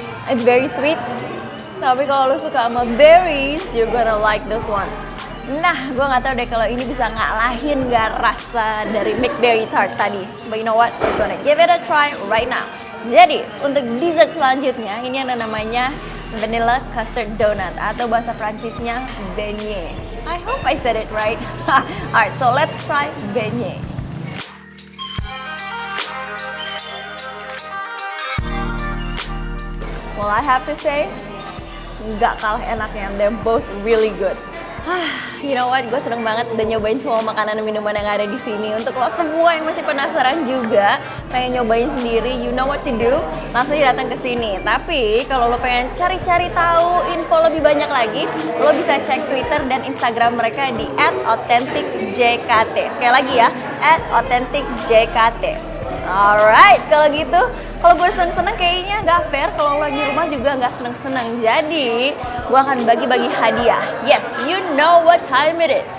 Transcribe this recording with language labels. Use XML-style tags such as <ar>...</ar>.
<en>It's very sweet.</en> <id>Tapi kalau lo suka sama</id> <en>berries, you're gonna like this one.</en> <id>Nah, gue nggak tahu deh kalau ini bisa ngalahin nggak rasa dari mixed berry tart tadi.</id> <en>But you know what? We're gonna give it a try right now.</en> <id>Jadi, untuk dessert selanjutnya, ini ada namanya vanilla custard donut atau bahasa Prancisnya beignet.</id> <en>I hope I said it right. Alright, so let's try beignet. Well, I have to say,</en> <id>nggak kalah enaknya.</id> <en>They're both really good. You know what?</en> <id>Gue seneng banget udah nyobain semua makanan dan minuman yang ada di sini. Untuk lo semua yang masih penasaran juga, pengen nyobain sendiri,</id> <en>you know what to do?</en> <id>Langsung datang ke sini. Tapi kalau lo pengen cari-cari tahu info lebih banyak lagi, lo bisa cek Twitter dan Instagram mereka di @authenticjkt. Sekali lagi ya, @authenticjkt. Alright, kalau gitu, kalau gue seneng-seneng kayaknya gak fair kalau lo di rumah juga gak seneng-seneng. Jadi, gue akan bagi-bagi hadiah.</id> <en>Yes, you know what time it is.</en>